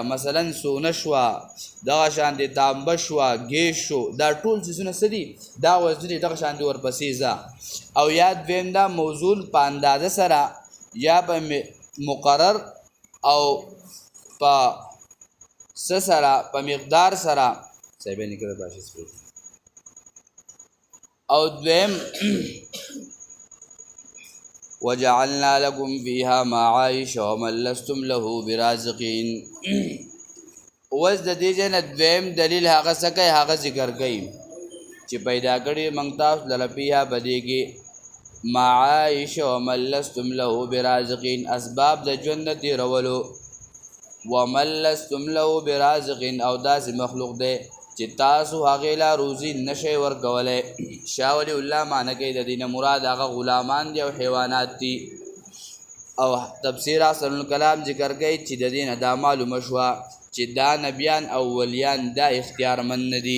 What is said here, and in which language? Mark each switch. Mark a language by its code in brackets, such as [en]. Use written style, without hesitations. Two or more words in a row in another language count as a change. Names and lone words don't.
[ps] مثلا سونه شوه دغه شان د تانبه شوه ګیس شو دا ټول څیزونه څه دي دا وزني دغه شان د ورپسې ځه. او یا دویم دا موزون په اندازه سره یا په مقرر او په څه سره په مقدار سره صحیح نکړه باشي سپیټ. [ar] او دویم وجعلنا لكم فيها معايش ومن لستم له برازقين. [ps] اوس د دې ځای نه دویم دلیل هغه څه کوي هغه ذکر کوي چې پیدا کړي موږ تاسو لره فیها په دې کې [ar] معايش ومن لستم له برازقين [ps] اسباب د ژوند د تېرولو. [ar] ومن لستم له برازقين [ps] او داسې مخلوق دی چې تاسو هغې لا روزي نشئ ورکولی. شاه ولی الله معنی کوي د دې نه مراد هغه غلامان دي او حیوانات دي. او تفسیر احسن الکلام ذکر کوي چې د دې نه دا معلومه شوه چې دا نبیان او ولیان دا اختیارمند نه دي.